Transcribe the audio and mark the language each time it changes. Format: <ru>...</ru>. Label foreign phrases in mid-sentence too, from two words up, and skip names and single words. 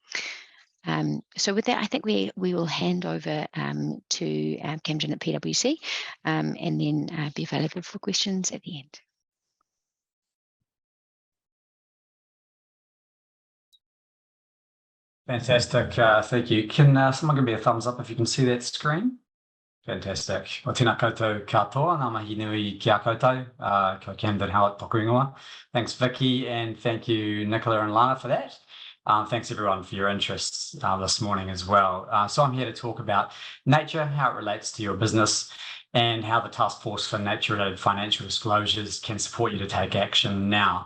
<en>So with that, I think we will hand over to Camden at PwC and then be available for questions at the end. Fantastic, thank you. Can someone give me a thumbs up if you can see that screen? Fantastic.</en> <mi>O tēnā koutou katoa, ngā mihi nui ki a koutou, ko Camden Howard tōku ingoa.</mi> <en>Thanks, Vicky, and thank you, Nicola and Lana, for that. Thanks, everyone, for your interest this morning as well. So I'm here to talk about nature, how it relates to your business, and how the Task Force for Nature-Related Financial Disclosures can support you to take action now.</en>